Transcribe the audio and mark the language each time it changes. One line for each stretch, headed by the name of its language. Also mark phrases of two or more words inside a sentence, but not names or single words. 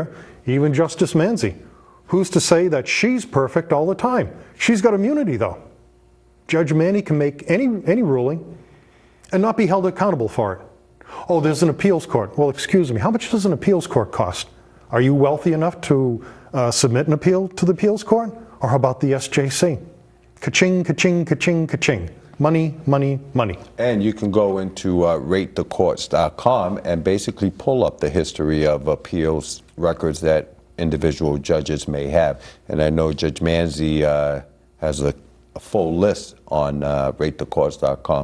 English: Even Justice Manzi, who's to say that she's perfect all the time? She's got immunity though. Judge Manny can make any ruling and not be held accountable for it. Oh, there's an appeals court. Well, excuse me, how much does an appeals court cost? Are you wealthy enough to submit an appeal to the appeals court? Or how about the SJC? Ka-ching, ka-ching, ka-ching, ka-ching. Money, money, money. And you can go into ratethecourts.com and basically pull up the history of appeals records that individual judges may have. And I know Judge Manzi has a full list on ratethecourts.com.